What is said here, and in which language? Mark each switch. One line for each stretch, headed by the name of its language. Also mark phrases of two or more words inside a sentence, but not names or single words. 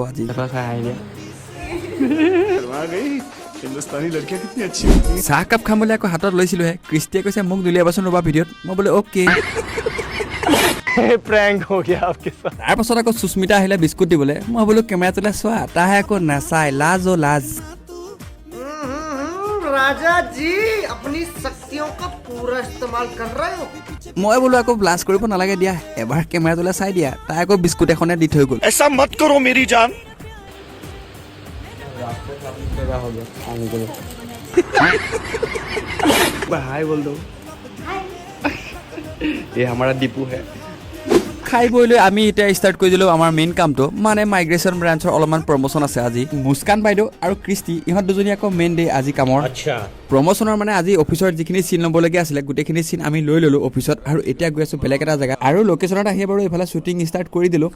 Assamese: আজি চাহ কাপ খাম বুলি আকৌ হাতত লৈছিলোহে, ক্ৰিষ্টিয়ে কৈছে মোক দুলিয়াবচোন ৰ'বা ভিডিঅ'ত। মই বোলো অ'কে। তাৰ পাছত আকৌ সুস্মিতা আহিলে বিস্কুট দিবলৈ। মই বোলো কেমেৰা তোলে চোৱা, তাহে আকৌ নাচাই, লাজ অ' লাজ।
Hindi: राजा जी अपनी शक्तियों का पूरा इस्तेमाल कर रहे हो।
Assamese: মই বোলো আকৌ ব্লাছ কৰিব নালাগে দিয়া, এবাৰ কেমেৰা তোলে চাই দিয়া। তাই আকৌ বিস্কুট এখনে দি থৈ গ'ল।
Hindi: ऐसा मत करो मेरी जान। हाय बोल दो। ये हमारा दीपू है।
Assamese: খাই বৈ লৈ আমি এতিয়া ষ্টাৰ্ট কৰি দিলোঁ আমাৰ মেইন কামটো, মানে
English: migration branch
Assamese: অলপমান প্ৰমোশ্যন আছে আজি। মুস্কান বাইদেউ আৰু ক্ৰিষ্টি ইহঁত দুজনী আকৌ
English: main day
Assamese: আজি কামৰ। প্ৰমোশ্যনৰ মানে আজি অফিচৰ যিখিনি চিন ল'বলগীয়া আছিলে গোটেইখিনি চিন আমি লৈ ল'লোঁ অফিচত, আৰু এতিয়া গৈ আছোঁ বেলেগ এটা জেগা। আৰু লোকেশ্যনত আহি বাৰু এইফালে
English: shooting start
Assamese: কৰি দিলোঁ।